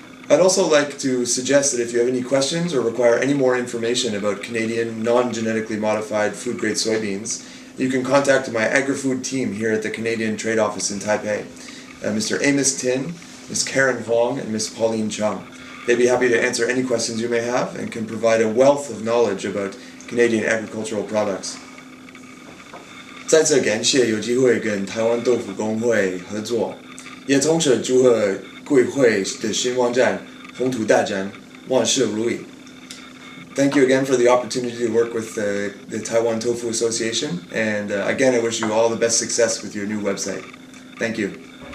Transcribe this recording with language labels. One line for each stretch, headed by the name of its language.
English: I'd also like to suggest that if you have any questions or require any more information about Canadian non-genetically modified food-grade soybeans, you can contact my agri-food team here at the Canadian Trade Office in Taipei, Mr. Amos Tin, Ms. Karen Huang, and Ms. Pauline Chung. They'd be happy to answer any questions you may have and can provide a wealth of knowledge about Canadian agricultural products.
Chinese: 再次感谢有机会跟台湾豆腐工会合作，也同时祝贺贵会的新网站宏图大展万事如意。
English: Thank you again for the opportunity to work with the Taiwan Tofu Association, and again I wish you all the best success with your new website. Thank you.